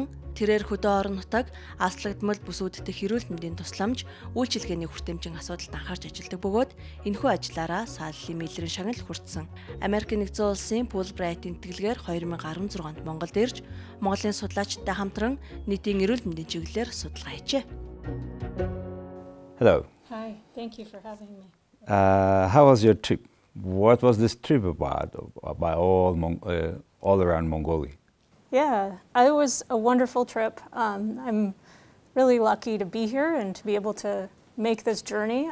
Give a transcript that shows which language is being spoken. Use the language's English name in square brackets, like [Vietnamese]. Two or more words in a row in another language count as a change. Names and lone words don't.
[Mongolian] Тэрээр хөдөө орон нутаг, аслагдмал бүсүүд дэх эрүүл мэндийн тусламж, үйлчилгээний хүртээмжийн асуудалд анхаарч ажилладаг бөгөөд энэхүү ажлаараа Салли Миллерийн шагнал хүртсэн. Америкт нэгдсэн улсын Fulbright-ийн тэтгэлгээр 2016 онд Монголд ирж, Монголын судлаачтай хамтран нийтийн эрүүл мэндийн чиглэлээр судалгаа хийжээ. [English] Hello. Hi, thank you for having me. How was your trip? What was this trip about by all around Mongolia? Yeah, it was a wonderful trip. I'm really lucky to be here and to be able to make this journey.